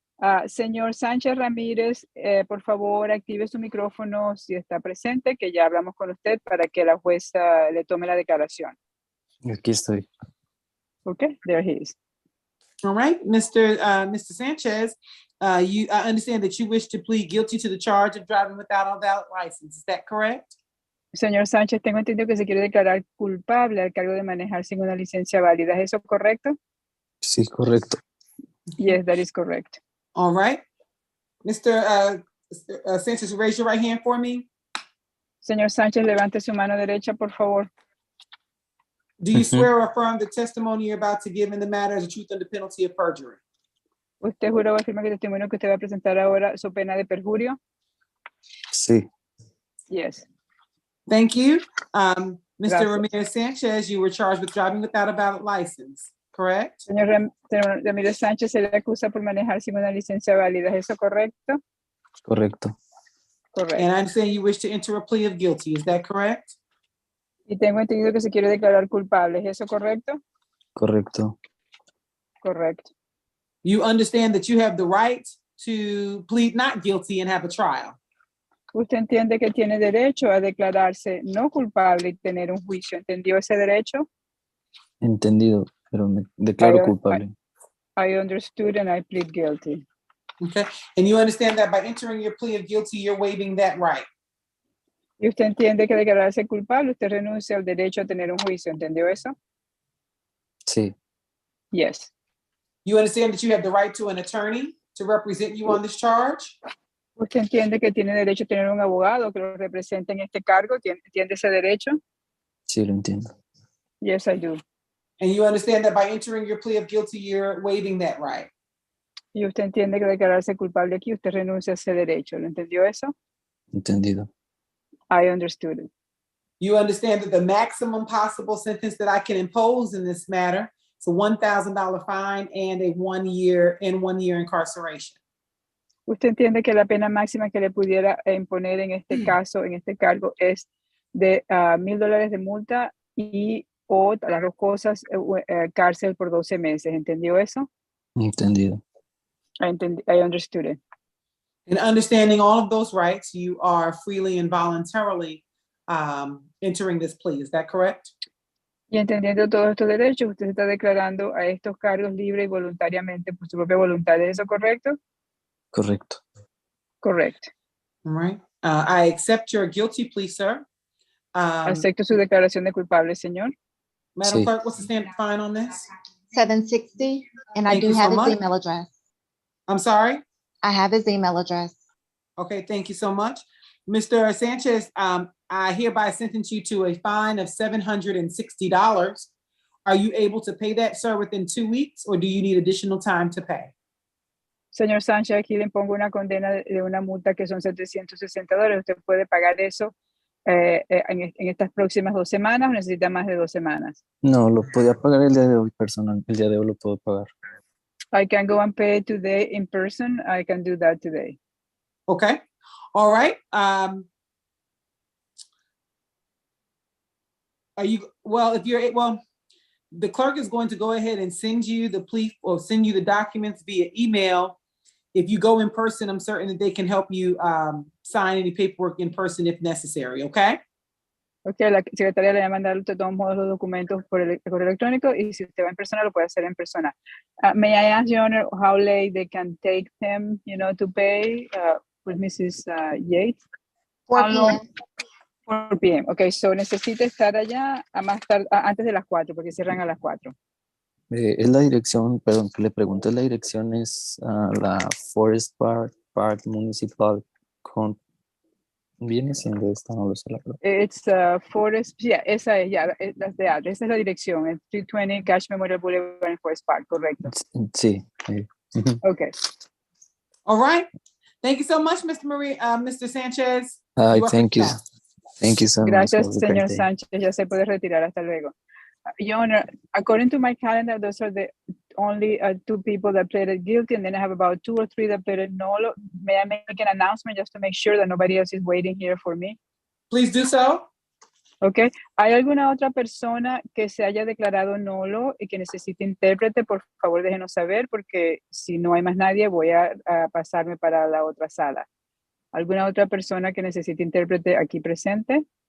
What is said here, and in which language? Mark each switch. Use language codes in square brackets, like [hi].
[es] Señor Sánchez Ramírez, por favor, active su micrófono si está presente, que ya hablamos con usted para que la jueza le tome la declaración. Aquí estoy. [en] Okay, there he is. All right, Mr. Sanchez, I understand that you wish to plead guilty to the charge of driving without a valid license. Is that correct? [es] Señor Sánchez, tengo entendido que se quiere declarar culpable al cargo de manejar sin una licencia válida. ¿Es eso correcto? Sí, correcto. [en] Yes, that is correct. All right. Mr. Sanchez, raise your right hand for me. [es] Señor Sánchez, levante su mano derecha, por favor. [en] Do you swear or affirm the testimony you're about to give in the matter is the truth under penalty of perjury? [es] ¿Usted jura o afirma que el testimonio que usted va a presentar ahora su pena de perjurio? Sí. [en] Yes. Thank you. Mr. [es] Gracias. [en] Ramirez Sanchez, you were charged with driving without a valid license, correct? [es] Señor Ramírez Sánchez se le acusa por manejar sin una licencia válida. ¿Es eso correcto? Correcto. Correcto. [en] And I understand you wish to enter a plea of guilty. Is that correct? [es] Y tengo entendido que se quiere declarar culpable. ¿Es eso correcto? Correcto. Correcto. [en] You understand that you have the right to plead not guilty and have a trial. [es] Usted entiende que tiene derecho a declararse no culpable y tener un juicio. ¿Entendió ese derecho? Entendido, pero me declaro [en] I- [es] culpable. [en] I understood and I plead guilty. Okay. And you understand that by entering your plea of guilty, you're waiving that right. [es] Y usted entiende que declararse culpable, usted renuncia al derecho a tener un juicio. ¿Entendió eso? Sí. [en] Yes. You understand that you have the right to an attorney to represent you on this charge. [es] ¿Usted entiende que tiene derecho a tener un abogado que lo represente en este cargo? ¿Entiende ese derecho? Sí, lo entiendo. [en] Yes, I do. And you understand that by entering your plea of guilty, you're waiving that right. [es] Y usted entiende que declararse culpable aquí, usted renuncia a ese derecho. ¿Lo entendió eso? Entendido. [en] I understood it. You understand that the maximum possible sentence that I can impose in this matter is a $1,000 fine and a 1 year incarceration. [es] Usted entiende que la pena máxima que le pudiera imponer en este caso, en este cargo, es de $1,000 de multa y o las dos cosas, cárcel por 12 meses. ¿Entendió eso? Entendido. [en] I understood it. In understanding all of those rights, you are freely and voluntarily entering this plea. Is that correct? [es] Y entendiendo todos estos derechos, usted se está declarando a estos cargos libre y voluntariamente por su propia voluntad. ¿Es eso correcto? Correcto. Correcto. [en] All right. I accept your guilty plea, sir. [es] Acepto su declaración de culpable, señor. [en] Madam [es] Sí. [en] Clerk, what's the standard fine on this? 760, and I Thank do you so have his much. email address. I'm sorry? I have his email address. Okay, thank you so much. Mr. Sanchez, I hereby sentence you to a fine of $760. Are you able to pay that, sir, within 2 weeks, or do you need additional time to pay? Señor Sánchez, aquí le impongo una condena de una multa que son $760. ¿Usted puede pagar eso en estas próximas 2 semanas o necesita más de 2 semanas? No, lo podía pagar el día de hoy personal. El día de hoy lo puedo pagar. I can go and pay today in person. I can do that today. Okay, all right. Are you, well, if you're, well, the clerk is going to go ahead and send you the plea or send you the documents via email. If you go in person, I'm certain that they can help you sign any paperwork in person if necessary, okay? [es] Ok, la secretaria le va a mandar de todos modos los documentos por el correo electrónico y si usted va en persona lo puede hacer en persona. [en] May I ask, Your Honor, how late they can take them, to pay with Mrs. Yates? 4 How long? p.m. 4 p.m. [es] Ok, so necesita estar allá a más tarde, antes de las 4 porque cierran a las 4. Es la dirección, perdón, que le pregunto, la dirección es la Forest Park Municipal. Viene siendo esta, no lo sé la verdad. [en] It's Forest, yeah, [es] esa es, [en] yeah, that's the address, [es] esa es la dirección, es 320 Cash Memorial Boulevard en Forest Park, correcto. Sí. [en] Okay. All right. Thank you so much, Mr. Sanchez. Hi, You are thank you. free to go. Thank you so much. [es] Gracias, [en] Have a great [es] señor [en] day. [es] Sánchez, ya se puede retirar, hasta luego. [en] Your Honor, according to my calendar, those are the only 2 people that pleaded guilty, and then I have about 2 or 3 that pleaded no. May I make an announcement just to make sure that nobody else is waiting here for me? Please do so. Okay. [es] ¿Hay alguna otra persona que se haya declarado nulo y que necesite intérprete? Por favor, déjenos saber, porque si no hay más nadie, voy a pasarme para la otra sala. ¿Alguna otra persona que necesite intérprete aquí presente?